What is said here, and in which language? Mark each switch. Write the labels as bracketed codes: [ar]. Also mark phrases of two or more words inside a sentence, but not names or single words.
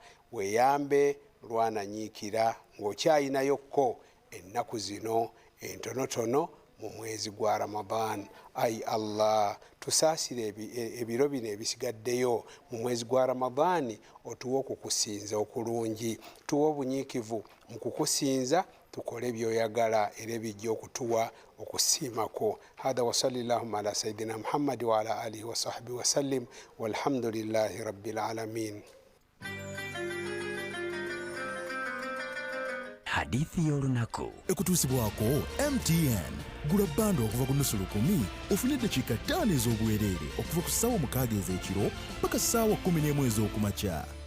[lg] Weeyambe lwananyiikira ng'okyayinayokko ennaku zino entonotono mu mwezi gwa Ramadan. Ai Allah, tusaasire ebiro bino ebisigaddeyo mu mwezi gwa Ramadani, otuwe okukusinza okulungi, tuwe obunyiikivu mu kukusinza, tukole byoyagala era ebijja okutuwa okusiimako. [ar] هذا وصلى الله على سيدنا محمد وعلى آله وصحبه وسلم والحمد لله رب العالمين. [lg] hadithi y'olunaku ekutuusibwako MTN. Gula bando okuva ku nusu lukumi ofune eddakiika 5 ez'obwereere okuva ku ssaawa 6 ez'ekiro paka ssaawa 11 ez'okumakya.